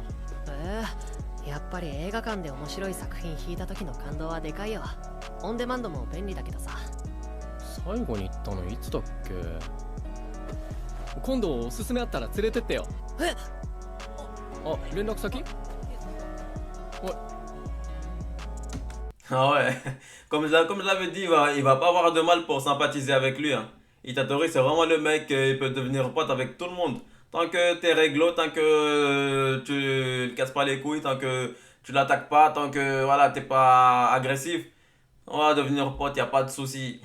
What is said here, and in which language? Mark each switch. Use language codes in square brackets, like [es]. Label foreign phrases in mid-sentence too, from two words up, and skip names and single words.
[ja] やっぱり映画館で面白い作品引いた時の感動はでかいよ。オンデマンドも便利だけどさ。最後に行ったのいつだっけ？今度おすすめあったら連れてってよ。あ、連絡先？おい。 [fr] Ah ouais, comme je l'avais dit, il va pas avoir de mal pour sympathiser avec lui, hein. Itadori, c'est vraiment le mec, il peut devenir pote avec tout le monde. Tant que t'es réglo, tant que tu le casses pas les couilles, tant que tu l'attaques pas, tant que voilà, t'es pas agressif, on va devenir pote, y a pas de souci.